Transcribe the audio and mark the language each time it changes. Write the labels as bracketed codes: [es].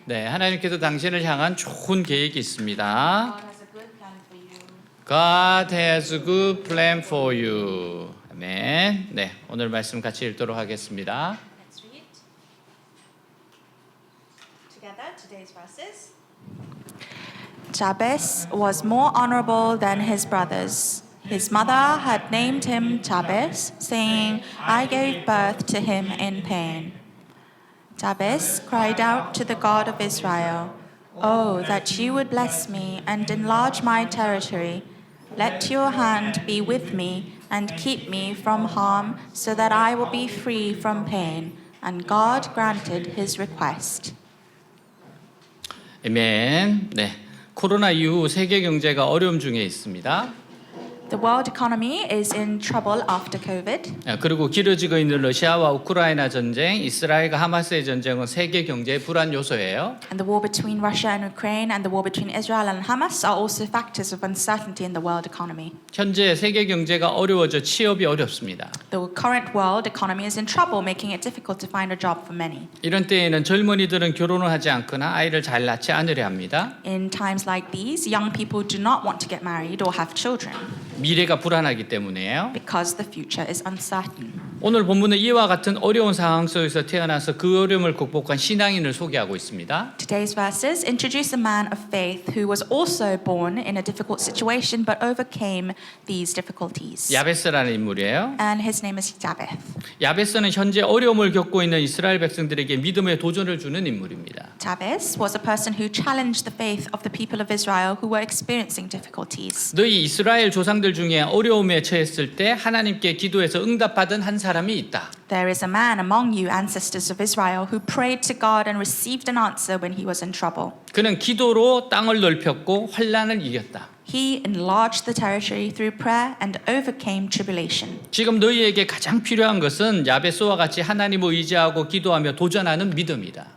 [ko] 네, 하나님께서 당신을 향한 좋은 계획이 있습니다. [en] God has a good plan for you. God has a good plan for you. [ko] 아멘. 네, 오늘 말씀 같이 읽도록 하겠습니다. [en] Let's read together today's verses. Jabez was more honorable than his brothers. His mother had named him Jabez, saying, I gave birth to him in pain. Jabez cried out to the God of Israel, Oh, that you would bless me and enlarge my territory. Let your hand be with me and keep me from harm, so that I will be free from pain. And God granted his request. [ko] 아멘. 네, 코로나 이후 세계 경제가 어려움 중에 있습니다. [en] The world economy is in trouble after COVID. [ko] 그리고 길어지고 있는 러시아와 우크라이나 전쟁, 이스라엘과 하마스의 전쟁은 세계 경제의 불안 요소예요. [en] And the war between Russia and Ukraine and the war between Israel and Hamas are also factors of uncertainty in the world economy. [ko] 현재 세계 경제가 어려워져 취업이 어렵습니다. [en] The current world economy is in trouble, making it difficult to find a job for many. [ko] 이런 때에는 젊은이들은 결혼을 하지 않거나 아이를 잘 낳지 않으려 합니다. [en] In times like these, young people do not want to get married or have children [ko] 미래가 불안하기 때문에요. [en] because the future is uncertain. [ko] 오늘 본문은 이와 같은 어려운 상황 속에서 태어나서 그 어려움을 극복한 신앙인을 소개하고 있습니다. [en] Today's verses introduce a man of faith who was also born in a difficult situation but overcame these difficulties. [ko] 야베스라는 인물이에요. [en] And his name is Jabez. [ko] 야베스는 현재 어려움을 겪고 있는 이스라엘 백성들에게 믿음의 도전을 주는 인물입니다. [en] Jabez was a person who challenged the faith of the people of Israel who were experiencing difficulties. [ko] 너희 이스라엘 조상들 중에 어려움에 처했을 때 하나님께 기도해서 응답받은 한 사람이 있다. [en] There is a man among you, ancestors of Israel, who prayed to God and received an answer when he was in trouble. [ko] 그는 기도로 땅을 넓혔고 환난을 이겼다. [en] He enlarged the territory through prayer and overcame tribulation. [ko] 지금 너희에게 가장 필요한 것은 야베스와 같이 하나님을 의지하고 기도하며 도전하는 믿음이다.